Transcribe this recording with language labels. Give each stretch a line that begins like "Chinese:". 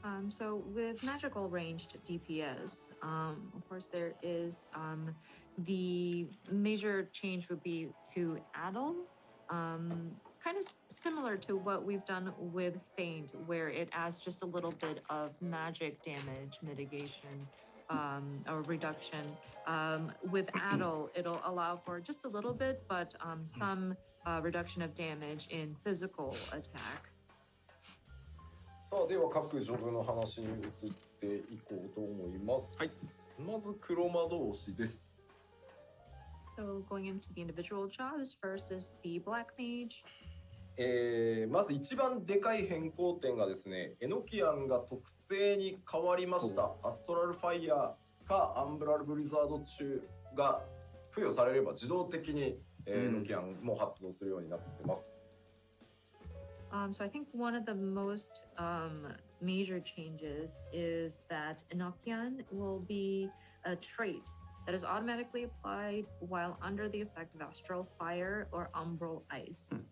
English: So with magical ranged DPS, of course there is the major change would be to addle, kind of similar to what we've done with Feint, where it adds just a little bit of magic damage mitigation or reduction. With addle, it'll allow for just a little bit, but some reduction of damage in physical attack.
Japanese: さあでは各ジョブの話に移っていこうと思います。はい。まず黒魔導士です。
English: So going into the individual jobs, first is the Black Mage.
Japanese: まず一番でかい変更点がですね、エノキアンが特性に変わりました。アストラルファイヤーかアンブラルブリザード中が付与されれば自動的に、エノキアンも発動するようになってます。
English: So I think one of the most major changes is that Enochian will be a trait that is automatically applied while under the effect of astral fire or umbral ice.